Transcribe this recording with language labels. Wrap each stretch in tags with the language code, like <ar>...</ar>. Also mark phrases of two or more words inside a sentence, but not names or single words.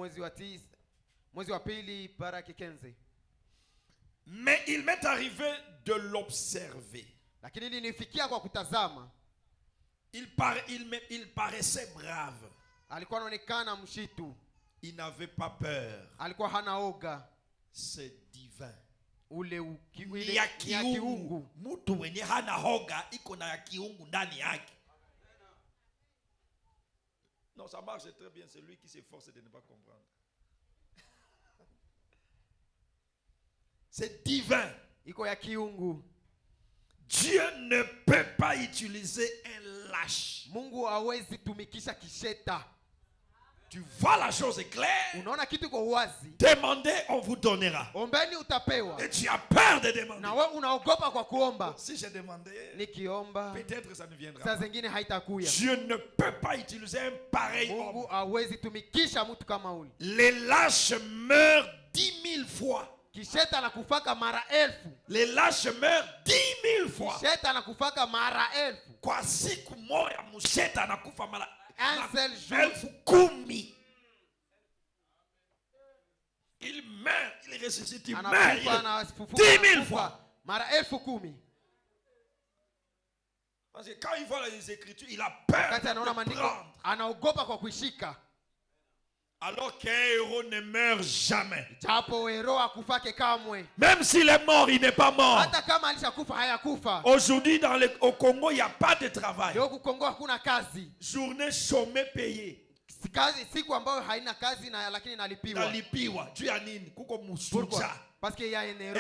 <fr>Mais il m'est arrivé de l'observer. Il paraissait brave. Il n'avait pas peur. C'est divin.</fr> <sw>Ni ya kiungu. Mtu mwenye hana hoga iko na ya kiungu ndani yake.</sw> <fr>Non, ça marche très bien. C'est lui qui s'efforce de ne pas comprendre. C'est divin.</fr> <sw>Iko ya kiungu.</sw> <fr>Dieu ne peut pas utiliser un lâche.</fr> <sw>Mungu hawezi tumikisha kisheta.</sw> <fr>Tu vois la chose est claire.</fr> <sw>Unaona kitu kwa wazi.</sw> <fr>Demandez, on vous donnera.</fr> <sw>Ombeni utapewa.</sw> <fr>Et tu as peur de demander.</fr> <sw>Na wewe unaogopa kwa kuomba.</sw> <fr>Si j'ai demandé,</fr> <sw>nikiomba,</sw> <fr>peut-être ça ne viendra.</fr> <sw>Saa zingine haitakuya.</sw> <fr>Dieu ne peut pas utiliser un pareil homme.</fr> <sw>Mungu hawezi tumikisha mtu kama ule.</sw> <fr>Les lâches meurent 10 000 fois.</fr> <sw>Kisheta anakufaka mara 1000.</sw> <fr>Les lâches meurent 10 000 fois.</fr> <sw>Kisheta anakufaka mara 1000. Kwa siku moja msheta anakufa mara</sw> <fr>un seul jour.</fr> <sw>1000.</sw> <fr>Il meurt, il ressuscite, il meurt 10 000 fois.</fr> <sw>Mara 10,000.</sw> <fr>Parce que quand il voit les écritures, il a peur de prendre.</fr> <sw>Anaogopa kwa kuishika.</sw> <fr>Alors qu'un héros ne meurt jamais. Même s'il est mort, il n'est pas mort. Aujourd'hui, au Congo, il n'y a pas de travail. Journée chômée payée. Parce qu'il y a un héros.</fr>